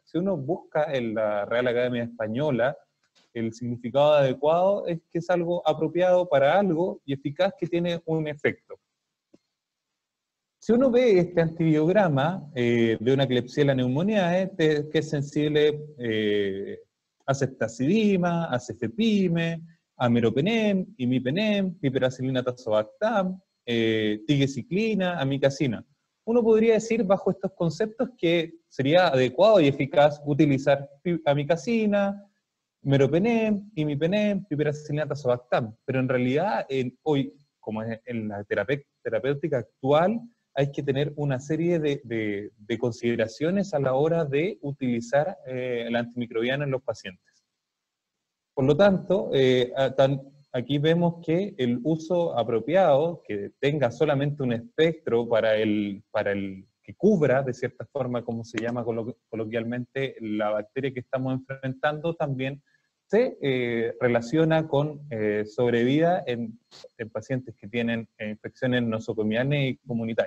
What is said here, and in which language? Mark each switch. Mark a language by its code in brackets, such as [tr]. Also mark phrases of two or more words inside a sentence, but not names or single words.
[es] Si uno busca en la Real Academia Española, el significado de adecuado es que es algo apropiado para algo y eficaz que tiene un efecto. Si uno ve este antibiograma de una Klebsiella pneumoniae, que es sensible a ceftazidima, a cefepime, a meropenem, imipenem, piperacilina tazobactam, tigecyclina, amicacina. Uno podría decir bajo estos conceptos que sería adecuado y eficaz utilizar amicacina, meropenem, imipenem, piperacilina tazobactam, pero en realidad hoy, como es en la terapéutica actual, hay que tener una serie de consideraciones a la hora de utilizar el antimicrobiano en los pacientes. Por lo tanto, aquí vemos que el uso apropiado, que tenga solamente un espectro para el que cubra, de cierta forma, como se llama coloquialmente, la bacteria que estamos enfrentando, también se relaciona con sobrevida en pacientes que tienen infecciones nosocomiales y comunitarias.